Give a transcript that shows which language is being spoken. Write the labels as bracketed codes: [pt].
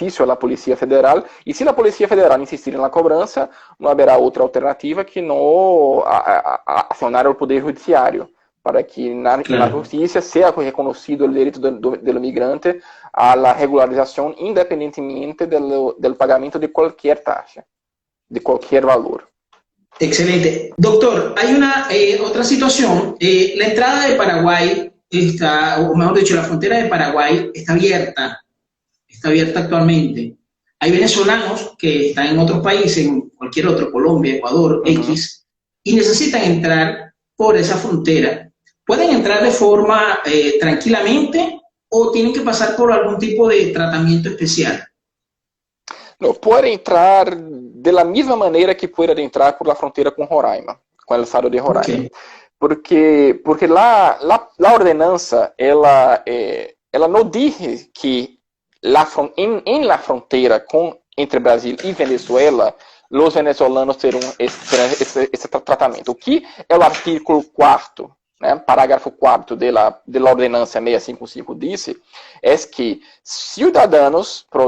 [pt] à Polícia Federal, e se a Polícia Federal insistir na cobrança, não haverá outra alternativa que não acionar o Poder Judiciário, para que na justiça seja reconhecido o direito do migrante à regularização, independentemente do pagamento de qualquer taxa, de qualquer valor. Excelente. [es] Doctor, hay una otra situación. La entrada de Paraguay o mejor dicho, la frontera de Paraguay está abierta actualmente. Hay venezolanos que están en otros países, en cualquier otro, Colombia, Ecuador, X, y necesitan entrar por esa frontera. ¿Pueden entrar de forma tranquilamente o tienen que pasar por algún tipo de tratamiento especial? No, puede entrar de la misma manera que puede entrar por la frontera con Roraima, con el estado de Roraima. [en] Okay. [es] Porque la ordenanza, ela no dice que en la frontera entre Brasil y Venezuela, los venezolanos [pt] terão esse tratamento. O que é o artículo 4º, parágrafo 4º da ordenança 655 diz, é que cidadãos